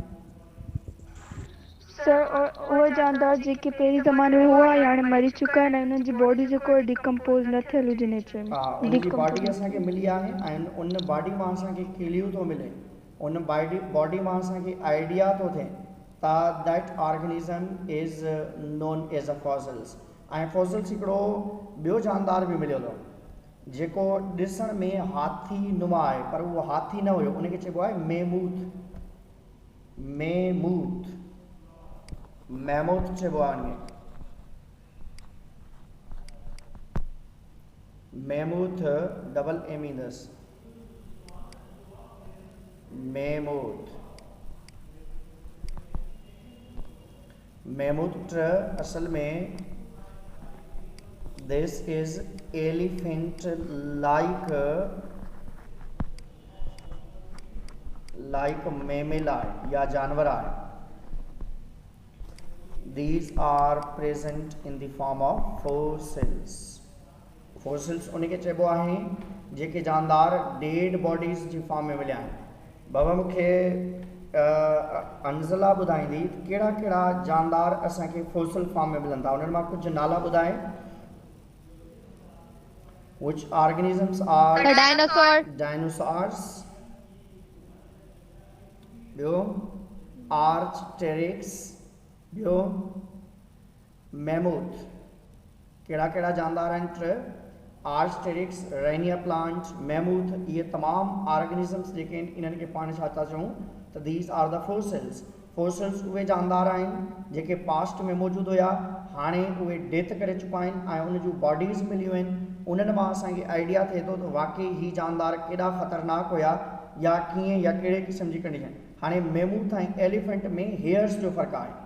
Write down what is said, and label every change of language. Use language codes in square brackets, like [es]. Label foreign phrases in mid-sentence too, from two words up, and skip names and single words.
[sd] सर उहे जानदार जेके पहिरीं ज़माने में हुआ या हाणे मरी चुका आहिनि ऐं उन्हनि जी बॉडी जेको आहे डिकम्पोज न थियल हुजे नेचर में। हा, उनजी बॉडी असांखे मिली आहे ऐं उन बॉडी मां असांखे क्ल्यू थो मिले, उन बॉडी मां असांखे आइडिया थो थिए त [en] that organism is known as a fossils. [sd] ऐं फॉसिल्स हिकिड़ो ॿियो जानदार बि मिलियो अथव जेको ॾिसण में हाथी नुमा आहे, पर उहो हाथी न हुयो, उनखे चइबो आहे मेमूथ। मेमूथ, मैमूथ चइबो आहे उनखे। मेमूथ [en] double M [sd] ईंदसि, मेमूथ। मेमूथ असल में [en] this is elephant like mammal [sd] आहे या जानवर आहे। [en] These are present in the form of fossils। [sd] fossils उनखे चइबो आहे जेके जानदार [en] dead bodies [sd] जी फॉर्म में मिलिया आहिनि। बाबा मूंखे अंज़ला ॿुधाईंदी कहिड़ा कहिड़ा जानदार असांखे [en] fossil form [sd] में मिलनि था, उन्हनि मां कुझु नाला ॿुधाए। [en] Which organisms are? The dinosaur. Dinosaurs। [sd] ॿियो आर्चटेरिक्स, ॿियो मैमूथ। कहिड़ा कहिड़ा जानदार आहिनि? आर्चटेरिक्स, राइनिया प्लांट, मैमूथ। इहे तमामु ऑर्गेनिज़म्स जेके आहिनि इन्हनि खे पाण छा था चऊं त [en] these are the fossils. [sd] फोसिल्स उहे जानदार आहिनि जेके पास्ट में मौजूदु हुया, हाणे उहे डेथ करे चुका आहिनि ऐं उन जूं बॉडीज़ मिलियूं आहिनि। उन्हनि मां असांखे आइडिया थिए थो त वाकई ही जानदार केॾा ख़तरनाक हुया या कीअं या कहिड़े क़िस्म जी कंडीशन। हाणे मेमूथ ऐं एलिफेंट में हेयर्स जो फ़र्क़ु आहे।